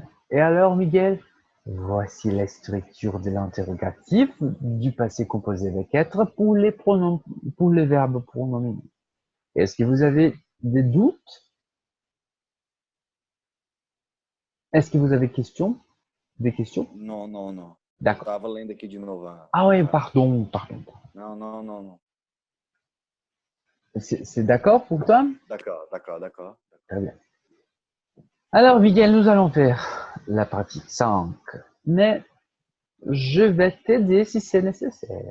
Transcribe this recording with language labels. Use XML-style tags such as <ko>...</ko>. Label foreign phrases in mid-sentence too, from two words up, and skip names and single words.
<fr>Et alors, Miguel, voici la structure de l'interrogatif du passé composé avec être pour les pronoms, pour les verbes pronominaux. Est-ce que vous avez des doutes? Est-ce que vous avez des questions?</fr> <pt>Não, não, não. Eu</pt> <fr>D'accord.</fr> <pt>estava lendo aqui de novo</pt> <fr>Ah oui, pardon, pardon.</fr> <pt>Não, não, não, não.</pt> <fr>C'est d'accord pour toi? D'accord, d'accord, d'accord. Très bien. Alors, Miguel, nous allons faire la partie 5. Mais je vais t'aider si c'est nécessaire.</fr>